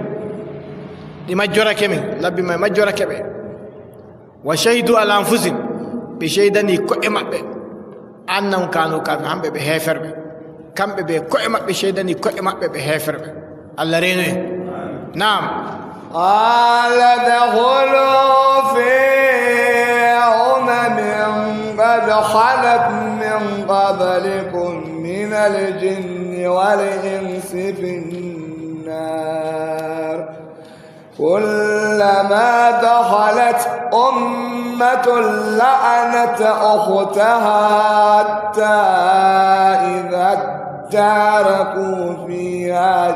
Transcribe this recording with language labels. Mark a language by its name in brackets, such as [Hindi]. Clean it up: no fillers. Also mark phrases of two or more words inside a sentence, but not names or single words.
[Fula] min labbi may majjorake ɓe [Arabic] وشهدوا على أنفسهم [Fula] ɓe sheydani ko'e maɓɓe [Arabic] أنهم كانوا كافر [Fula] hamɓe ɓe heeferɓe kamɓe ɓe ko'e maɓɓe sheydani ko'e maɓɓe ɓe heeferɓe allah reeno en naam [Arabic] قال ادخلوا في قد خلت من قبلكم من الجن والإنس في النار كلما دخلت أمة لعنت أختها حتى إذا اداركوا فيها